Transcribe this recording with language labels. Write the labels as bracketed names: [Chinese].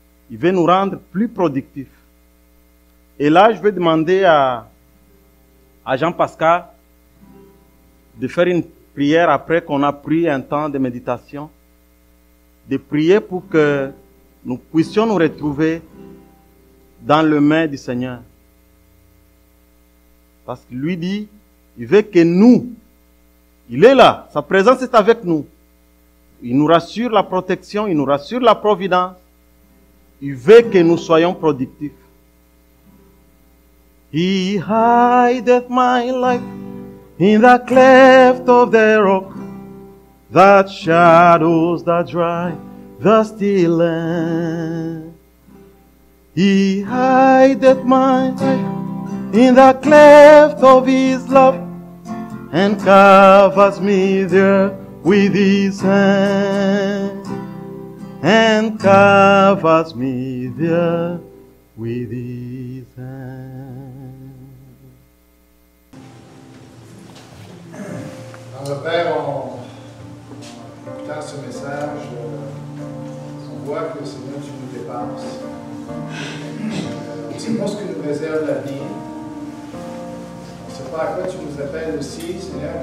[French] Il veut nous rendre plus productifs. Et là, je vais demander à Jean-Pascal de faire une prière après qu'on a pris un temps de méditation, de prier pour que nous puissions nous retrouver dans le main du Seigneur. Parce qu'il lui dit, il veut que nous, il est là, sa présence est avec nous. Il nous rassure la protection, il nous rassure la providence. Il veut que nous soyons productifs. [English] He hideth my life in the cleft of the rock, that shadows that dry the still land. He hideth my life in the cleft of his love, and covers me there with his hand, and covers me there with his hand. [French] Alors, Père, en écoutant ce message, on voit que Seigneur, tu nous dépasses. On ne sait pas ce que nous réserve l'avenir. On ne sait pas à quoi tu nous appelles aussi, Seigneur.